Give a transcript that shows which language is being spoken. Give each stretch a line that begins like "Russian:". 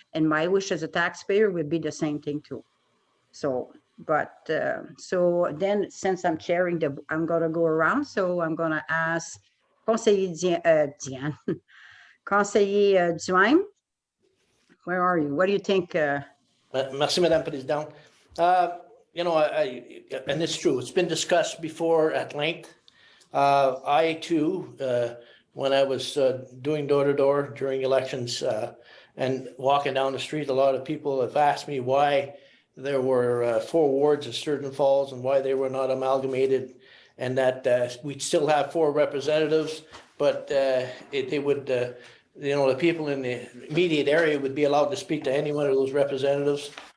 English: And my wish as a taxpayer would be the same thing too. So. But so then, since I'm chairing I'm going to go around. So I'm going to ask Conseiller Diane, Conseiller Duhaime, where are you? What do you think?
French: Merci, Madame Présidente.
English: You know, and it's true, it's been discussed before at length. I too, when I was doing door-to-door during elections and walking down the street, a lot of people have asked me why there were 4 wards of Sturgeon Falls and why they were not amalgamated, and that we'd still have 4 representatives, but they would, you know, the people in the immediate area would be allowed to speak to any one of those representatives.